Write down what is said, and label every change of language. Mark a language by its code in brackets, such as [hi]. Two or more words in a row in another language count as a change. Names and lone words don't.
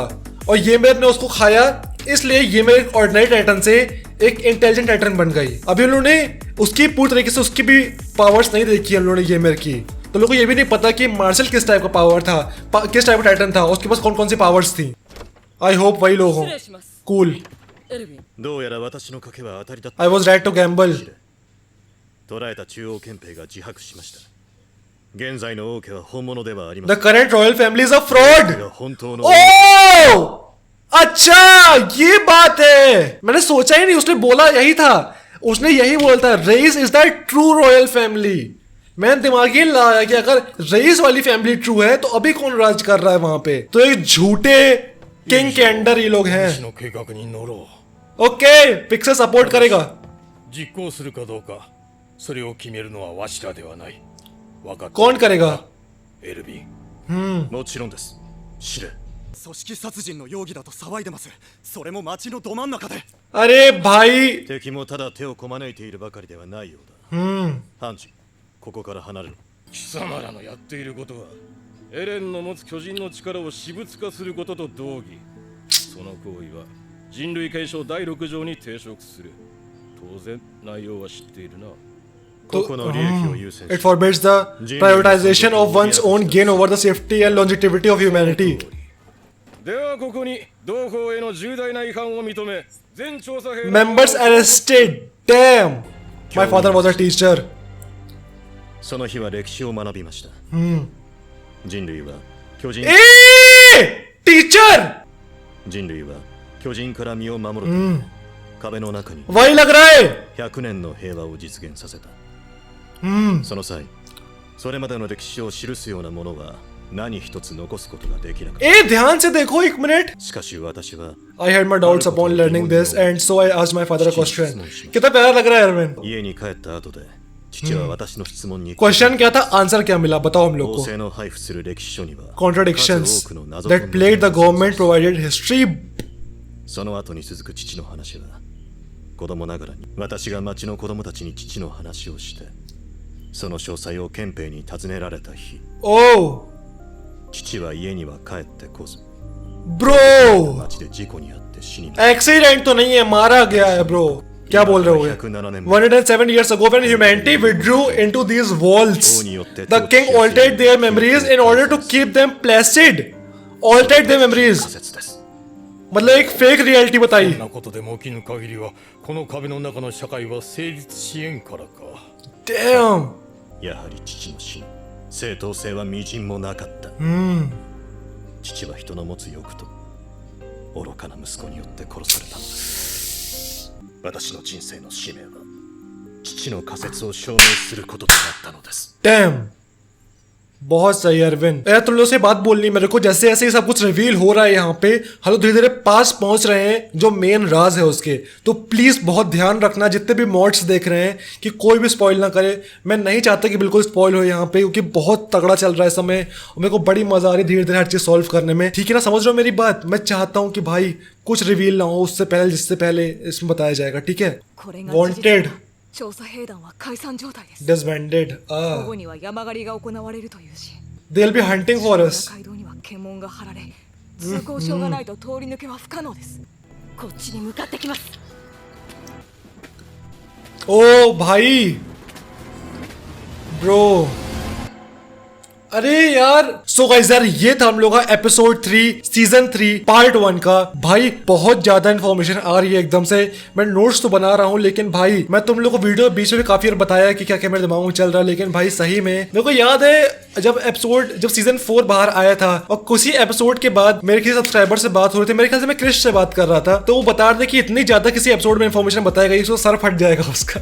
[hi] और ये मेरे ने उसको खाया, इसलिए ये मेरे [en] ordinary titan [hi] से एक [en] intelligent titan [hi] बन गई। अभी उन्होंने उसकी पूरी तरीके से उसकी भी पावर्स नहीं देखी है उन्होंने ये मेरे की, तो लोगों को ये भी नहीं पता कि मार्शल किस टाइप का पावर था, किस टाइप का टाइटन था, उसके पास कौन कौन सी पावर्स थी। [en] I hope [hi] वही लोग हों। कूल। [ja] どうやら私の賭けは当たりだった。 [en] I was right to gamble。 [ja] 捕らえた中央憲兵が自白しました。現在の王家は本物ではありませ [en] The [ja] ん。 [en] current royal family is a fraud。 [ja] が本当の [hi] ओह अच्छा ये बात है, मैंने सोचा ही नहीं, उसने बोला यही था, उसने यही बोला था [en] Reiss is the true royal family. [hi] मैंने दिमाग ही लगाया कि अगर रेस वाली फैमिली ट्रू है तो अभी कौन राज कर रहा है वहां पे, तो एक झूठे किंग के अंडर ये लोग हैं। [ja] の計画に乗ろ [hi] ओके पिक्सल सपोर्ट करेगा। [ja] う。実行するかどうか、それを決めるのはわしらではない。分かった。 [hi] कौन करेगा? [ja] エルビン。もちろんです。司令。組織殺人の容疑だと騒いでます。それも町のど真ん中で。 [hi] अरे भाई [ja] 敵もただ手をこまねいているばかりではないようだ。ハンジ、ここから離れろ。貴様らのやっていることはエレンの持つ巨人の力を私物化することと同義。その行為は人類継承第6条に抵触する。当然内容は知っているな。個々の利益を優先 [en] it forbids the prioritization of one's own gain over the safety and longevity of humanity。 [ja] ではここに同法への重大な違反を認め、全調査兵 [en] Members arrested. Damn. My father was a teacher. [ja] その日は歴史を学びました。人類は巨人 [en] टीचर [ja] 人類は巨人から身を守るため、壁の中に [hi] वही लग रहा है। [ja] 100 年の平和を実現させた。その際、それまでの歴史を記すようなものは何一つ残すことができなかった。 [hi] ध्यान से देखो एक मिनट। [ja] しかし私は [en] I had my doubts upon learning this and so I asked my father a question। [hi] कितना प्यारा लग रहा है अरविंद। [ja] 家に帰った後で父は私の質問に [hi] क्वेश्चन क्या था, आंसर क्या मिला, बताओ हम लोग [ja] 王 [hi] को। [ja] 政の配布する歴史書には [en] Contradictions [ja] 数多くの謎 [en] that plagued the government provided history। [ja] その後に続く父の話は子供ながらに私が町の子供たちに父の話をしてその詳細を憲兵に尋ねられた日 [en] Oh [ja] 父は家には帰ってこず [en] bro [ja] 町で事故に遭って死にました [hi] एक्सीडेंट तो नहीं है, मारा गया है ब्रो। क्या बोल रहे हो ये? [en] 107 years ago when humanity withdrew into these walls, the king altered their memories in order to keep them placid. Altered their memories. [ja] 仮説です [hi] मतलब एक [en] fake reality [ja] こ [hi] बताई। [ja] んなことでも起きぬ限りはこの壁の中の社会は成立しえんからか。 [en] Damn. [ja] やはり父の死に正当性はみじんもなかった、父は人の持つ欲と愚かな息子によって殺されたのです。私の人生の使命は父の仮説を証明することとなったのです。 [en] Damn. [hi] बहुत सही अरविंद। यार तुम लोग से बात बोलनी मेरे को, जैसे ऐसे ही सब कुछ रिवील हो रहा है यहाँ पे, हम लोग धीरे धीरे पास पहुंच रहे हैं जो मेन राज है उसके। तो प्लीज बहुत ध्यान रखना जितने भी मॉड्स देख रहे हैं कि कोई भी स्पॉइल ना करे। मैं नहीं चाहता कि बिल्कुल स्पॉइल हो यहाँ पे, क्योंकि बहुत तगड़ा चल रहा है समय और मेरे को बड़ी मजा आ रही है धीरे धीरे हर चीज सॉल्व करने में। ठीक है ना, समझ रहे हो मेरी बात? मैं चाहता हूँ कि भाई कुछ रिवील ना हो उससे पहले, जिससे पहले इसमें बताया जाएगा। ठीक है। [ja] これが [en] Wanted [ja] 調査兵団は解散状態です。 [en] disbanded [ja] 午後には山狩りが行われるというし、 [en] they'll be hunting for us [ja] 街道には検問が張られ、通行証がないと通り抜けは不可能です。こっちに向かってきます。 [hi] ओ भाई ब्रो अरे यार [en] so guys [hi] यार ये था हम लोग का एपिसोड 3 सीजन 3 पार्ट 1 का। भाई बहुत ज्यादा इन्फॉर्मेशन आ रही है एकदम से। मैं नोट्स तो बना रहा हूँ लेकिन भाई मैं तुम लोग को वीडियो बीच में काफी बार बताया कि क्या क्या मेरे दिमाग में चल रहा है, लेकिन भाई सही में मेरे को याद है जब सीजन 4 बाहर आया था और कुछ ही एपिसोड के बाद मेरे किसी सब्सक्राइबर से बात हो रही थी, मेरे ख्याल से मैं क्रिश से बात कर रहा था, तो वो बता रहे थे कि इतनी ज्यादा किसी एपिसोड में इन्फॉर्मेशन बताई गई उसको सर फट जाएगा उसका।